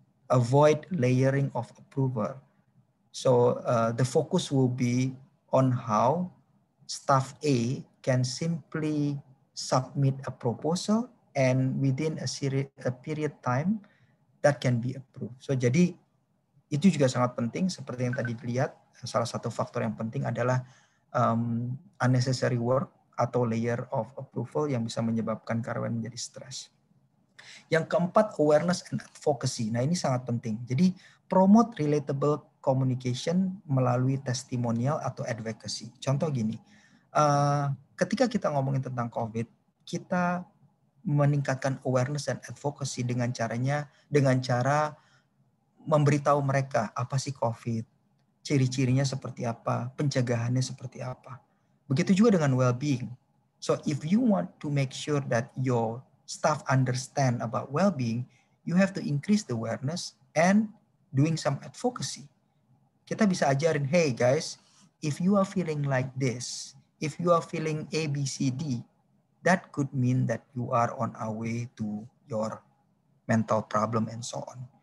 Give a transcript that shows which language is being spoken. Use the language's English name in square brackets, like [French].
[English] Avoid layering of approval. So the focus will be on how staff A can simply submit a proposal and within a period time that can be approved. [Indonesian] So jadi itu juga sangat penting, seperti yang tadi dilihat, salah satu faktor yang penting adalah unnecessary work atau layer of approval yang bisa menyebabkan karyawan menjadi stres. Yang keempat, awareness and advocacy. Nah, ini sangat penting. Jadi promote relatable communication melalui testimonial atau advocacy. Contoh gini, ketika kita ngomongin tentang COVID, kita meningkatkan awareness dan advocacy dengan cara memberitahu mereka apa sih COVID, ciri-cirinya seperti apa, pencegahannya seperti apa. Begitu juga dengan well-being. [English] So if you want to make sure that your staff understand about well-being, you have to increase the awareness and doing some advocacy. [Indonesian] Kita bisa ajarin, [English] hey guys, if you are feeling like this, if you are feeling A, B, C, D, that could mean that you are on our way to your mental problem and so on.